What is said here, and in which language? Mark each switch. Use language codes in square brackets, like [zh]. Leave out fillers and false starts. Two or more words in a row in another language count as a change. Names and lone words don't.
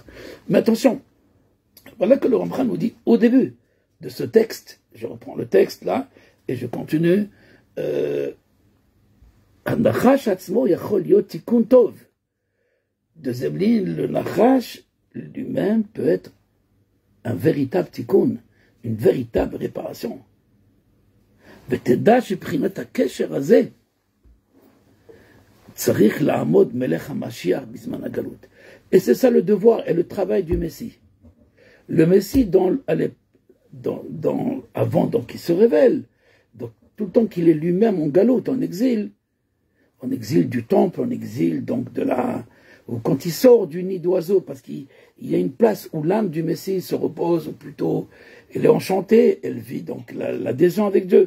[fr] Mais attention, voilà que le Rambam nous dit au début de ce texte, je reprends le texte là, et je continue, deuxième ligne, le Nachash lui-même peut être un véritable tikkun, une véritable réparation. [he] ותדע שבחינת הקשר הזה צריך לעמוד מלך המשיח בזמן הגלות. [fr] Et c'est ça le devoir et le travail du Messie. Le Messie, avant donc qu'il se révèle, donc, tout le temps qu'il est lui-même en galoute, en exil du temple, en exil donc ou quand il sort du nid d'oiseau, parce qu'il y a une place où l'âme du Messie se repose, ou plutôt elle est enchantée, elle vit donc l'adhésion avec Dieu.